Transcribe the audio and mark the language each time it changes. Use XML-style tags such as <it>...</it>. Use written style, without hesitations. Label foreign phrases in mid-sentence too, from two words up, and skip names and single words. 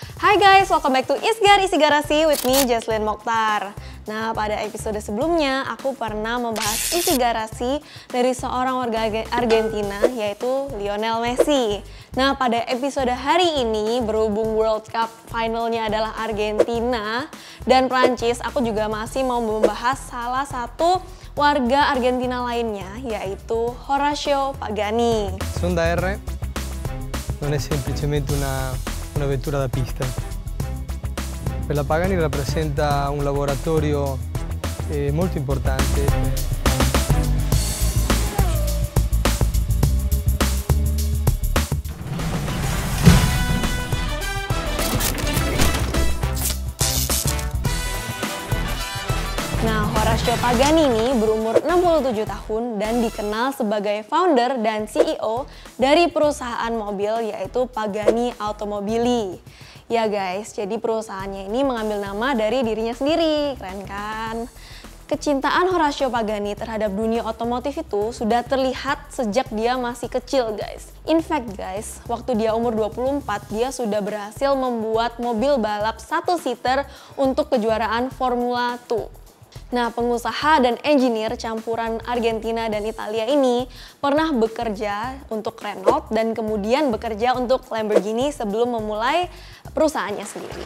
<en>Hai guys, welcome back to Isgar Isi Garasi with me, Jesslyn Mokhtar.</en> <id>Nah, pada episode sebelumnya aku pernah membahas isi garasi dari seorang warga Argentina, yaitu Lionel Messi. Nah, pada episode hari ini, berhubung World Cup finalnya adalah Argentina dan Prancis, aku juga masih mau membahas salah satu warga Argentina lainnya, yaitu Horacio Pagani.</id> <it>Sonda R non è semplicemente una vettura da pista. Per la Pagani rappresenta un laboratorio molto importante.</it> <id>Nah, Horacio Pagani ini berumur 67 tahun dan dikenal sebagai founder dan CEO dari perusahaan mobil yaitu Pagani Automobili. Ya guys, jadi perusahaannya ini mengambil nama dari dirinya sendiri, keren kan? Kecintaan Horacio Pagani terhadap dunia otomotif itu sudah terlihat sejak dia masih kecil guys.</id> <en>In fact guys,</en> <id>waktu dia umur 24, dia sudah berhasil membuat mobil balap satu seater untuk kejuaraan Formula 2. Nah, pengusaha dan engineer campuran Argentina dan Italia ini pernah bekerja untuk Renault dan kemudian bekerja untuk Lamborghini sebelum memulai perusahaannya sendiri.</id>